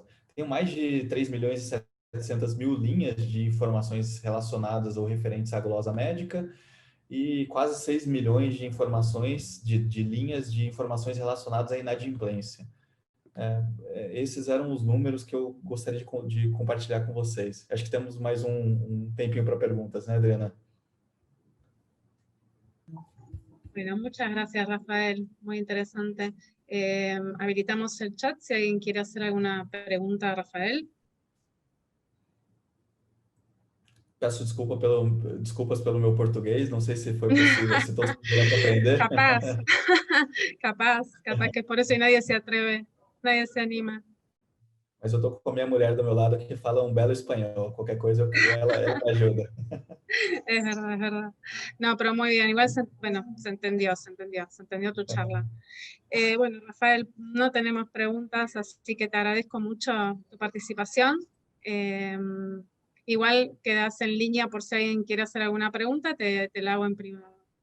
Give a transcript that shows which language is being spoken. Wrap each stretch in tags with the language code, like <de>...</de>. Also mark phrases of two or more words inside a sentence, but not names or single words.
<pt>Tem mais de 3 milhões e 700 mil linhas de informações relacionadas ou referentes à glosa médica e quase 6 milhões de informações, de linhas de informações relacionadas à inadimplência. Esses eram os números que eu gostaria de compartilhar com vocês. Acho que temos mais um tempinho para perguntas, né, Adriana?</pt> <es>Bueno, muchas gracias, Rafael. Muy interesante. Habilitamos el chat si alguien quiere hacer alguna pregunta a Rafael.</es> <pt>Peço desculpas pelo meu português, não sei se foi possível, se todos puderam aprender.</pt> <es>Capaz que es por eso y nadie se atreve, nadie se anima.</es> <pt>Mas eu estou com a minha mulher do meu lado que fala um belo espanhol, qualquer coisa ela me ajuda.</pt> <es>Es verdad, es verdad. No, pero muy bien, igual se entendió tu charla. Bueno, Rafael, no tenemos preguntas, así que te agradezco mucho tu participación. Igual quedas en línea por si alguien quiere hacer alguna pregunta, te la hago en privado.</es>